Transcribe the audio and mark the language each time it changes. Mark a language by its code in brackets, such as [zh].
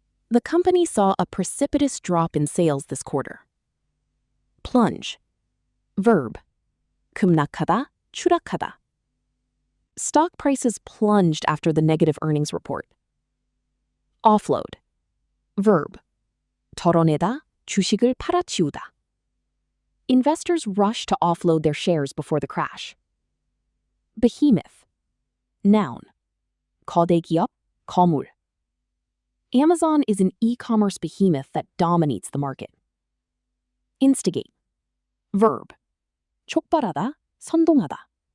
[en] The company saw a precipitous drop in sales this quarter. Plunge. Verb. [ko] 급락하다, 추락하다. [en] Stock prices plunged after the negative earnings report. Offload. Verb. [ko] 덜어내다, 주식을 팔아치우다. [en] Investors rushed to offload their shares before the crash. Behemoth. Noun. [ko] 거대 기업, 거물. [en] Amazon is an e-commerce behemoth that dominates the market. Instigate. Verb. [ko] 촉발하다, 선동하다.